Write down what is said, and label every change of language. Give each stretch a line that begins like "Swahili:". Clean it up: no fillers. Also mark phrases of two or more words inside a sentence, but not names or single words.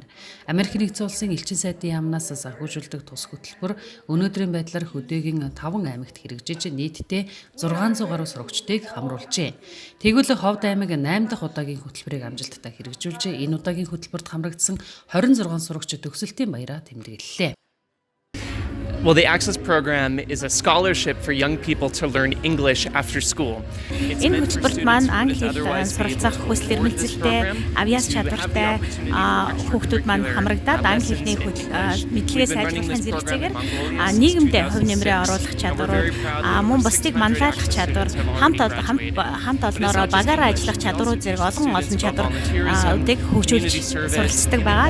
Mongolian: Америк нэгдсэн улсын элчин сайдын яамнаас санхүүжүүлдэг тус хөтөлбөр өнөөдрийн байдлаар хөдөөгийн 5 аймагт хэрэгжиж нийтдээ 600 гаруй сурагчдыг хамруулжээ. Тэгвэл Ховд аймаг 8 дахь удаагийн хөтөлбөрийг амжилттай хэрэгжүүлж энэ удаагийн хөтөлбөрт хамрагдсан 26 сурагч төгсөлтийн баяраа тэмдэглэлээ.
English: Well, the Access program is a scholarship for young people to learn English after school.
Mongolian: Энэ хөтөлбөрт маань англи хэл суралцах хүсэл эрмэлзэлтэй, авьяас чадвартай хүүхдүүд маань хамрагдаад англи хэлний мэдлэгээ сайжруулахын зэрэгцээгээр нийгэмдээ хувь нэмрээ оруулах чадварууд, мөн бусдыг манлайлах чадвар, хамт олноороо багаараа ажиллах чадварууд зэрэг олон чадваруудыг хөгжүүлж суралцдаг байгаа.